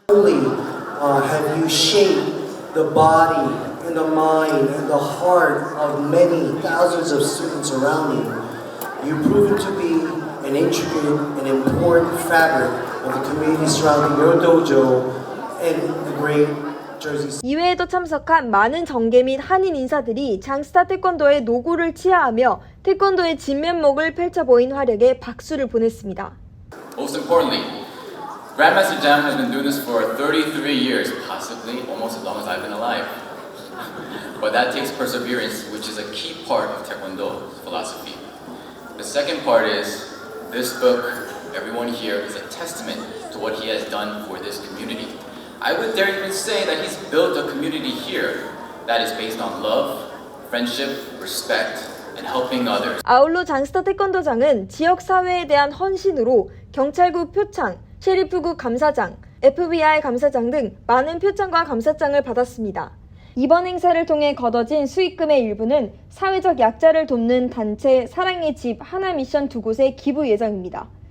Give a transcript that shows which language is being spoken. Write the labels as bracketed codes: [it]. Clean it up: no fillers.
[en] Only have you shaped the body and the mind and the heart of many thousands of students around you. You've proven to be an intricate and important fabric of the community surrounding your dojo and the great Jersey. [ko] 이외에도 참석한 많은 정계 및 한인 인사들이 장스타 태권도의 노고를 치하하며 태권도의 진면목을 펼쳐 보인 활약에 박수를 보냈습니다. [en] Most importantly, Grandmaster Jam has been doing this for 33 years, possibly almost as long as I've been alive. But that takes perseverance, which is a key part of Taekwondo philosophy. The second part is this book, everyone here, is a testament to what he has done for this community. I would dare even say that he's built a community here that is based on love, friendship, respect, and helping others. [ko] 아울러 장스타 태권도장은 지역 사회에 대한 헌신으로 경찰국 표창, 셰리프국 감사장, FBI 감사장 등 많은 표창과 감사장을 받았습니다. 이번 행사를 통해 거둬진 수익금의 일부는 사회적 약자를 돕는 단체 사랑의 집 하나미션 2곳에 기부 예정입니다.